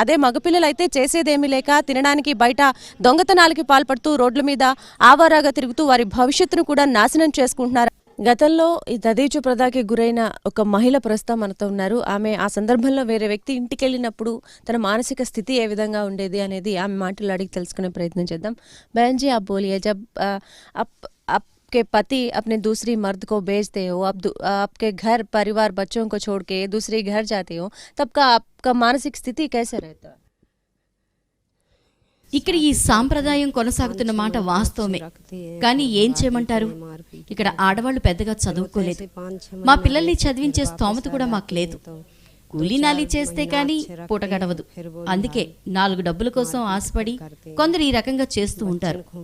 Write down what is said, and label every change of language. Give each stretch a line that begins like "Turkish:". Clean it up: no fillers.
Telugu: అదే మగపిల్లలు అయితే చేసేదేమీ లేక తినడానికి బయట దొంగతనాలకి పాల్పడుతూ రోడ్ల మీద ఆవారాగా తిరుగుతూ వారి భవిష్యత్తును కూడా నాశనం చేసుకుంటున్నారు. గతంలో ఈ దదీచు ప్రదాకి గురైన ఒక మహిళ ప్రస్తుతం మనతో ఉన్నారు. ఆమె ఆ సందర్భంలో వేరే వ్యక్తి ఇంటికి వెళ్ళినప్పుడు తన మానసిక స్థితి ఏ విధంగా ఉండేది అనేది ఆమె మాటలు అడిగి తెలుసుకునే ప్రయత్నం చేద్దాం.
Hindi: బహన్ जी आप बोलिए, जब आपके पति अपने दूसरी मर्द को बेचते हो, आपके घर परिवार बच्चों को छोड़ के दूसरे घर जाते हो, तब का आपका मानसिक स्थिति कैसे रहता है?
Telugu: ఇక్కడ ఈ సాంప్రదాయం కొనసాగుతున్న మాట వాస్తవమే, కానీ ఏం చేయమంటారు? ఇక్కడ ఆడవాళ్లు పెద్దగా చదువుకోలేదు, మా పిల్లల్ని చదివించే స్తోమత కూడా మాకు లేదు. కూలీనాలి చేస్తే కానీ పూట గడవదు. అందుకే 4 డబ్బుల కోసం ఆశపడి కొందరు ఈ రకంగా చేస్తూ ఉంటారు.